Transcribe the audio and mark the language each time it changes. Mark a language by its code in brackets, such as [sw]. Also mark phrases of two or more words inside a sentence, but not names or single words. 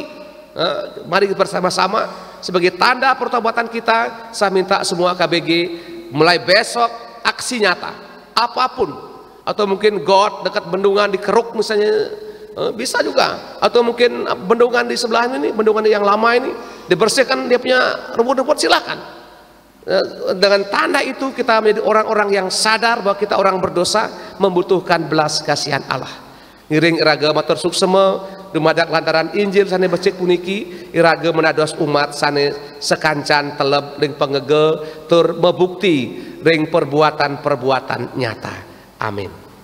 [id] Mari bersama-sama sebagai tanda pertobatan kita, saya minta semua KBG mulai besok aksi nyata apapun, atau mungkin got dekat bendungan di Keruk misalnya, bisa juga, atau mungkin bendungan di sebelah ini, bendungan yang lama ini dibersihkan dia punya rumput-rumput, silahkan. Dengan tanda itu kita menjadi orang-orang yang sadar bahwa kita orang berdosa membutuhkan belas kasihan Allah. [ban] Ngiring iraga matur suksema dumadak lantaran Injil sane becik puniki iraga menados umat sane sekancan teleb ring pengege tur mebukti ring perbuatan-perbuatan nyata. [id] Amin.